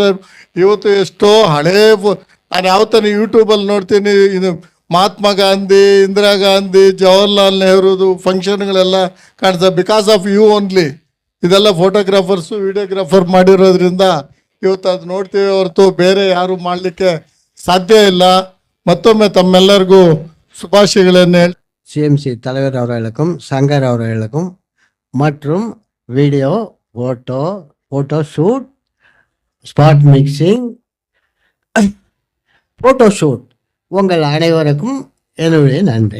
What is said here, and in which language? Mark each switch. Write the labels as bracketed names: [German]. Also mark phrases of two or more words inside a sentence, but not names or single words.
[Kannada] ಇವತ್ತು ಎಷ್ಟೋ ಹಳೇ ನಾನು ಯಾವತ್ತೂ ಯೂಟ್ಯೂಬಲ್ಲಿ ನೋಡ್ತೀನಿ, ಇದು ಮಹಾತ್ಮ ಗಾಂಧಿ, ಇಂದಿರಾ ಗಾಂಧಿ, ಜವಾಹರ್ಲಾಲ್ ನೆಹರೂದು ಫಂಕ್ಷನ್ಗಳೆಲ್ಲ ಕಾಣಿಸ್ತದೆ. [English] because of you only. [Kannada] ಇದೆಲ್ಲ [English] photographers, videographer [Kannada] ಮಾಡಿರೋದ್ರಿಂದ ಇವತ್ತು ಅದು ನೋಡ್ತೀವಿ ಹೊರತು ಬೇರೆ ಯಾರು ಮಾಡಲಿಕ್ಕೆ ಸಾಧ್ಯ ಇಲ್ಲ. ಮತ್ತೊಮ್ಮೆ ತಮ್ಮೆಲ್ಲರಿಗೂ சுபாஷிகளே. [Tamil] சிஎம்சி தலைவர் அவர்களுக்கும் சங்கர் அவர்களுக்கும் மற்றும் [English] video, photo shoot, spot mixing, photo shoot [Tamil] உங்கள் அனைவருக்கும் என்னுடைய நன்றி.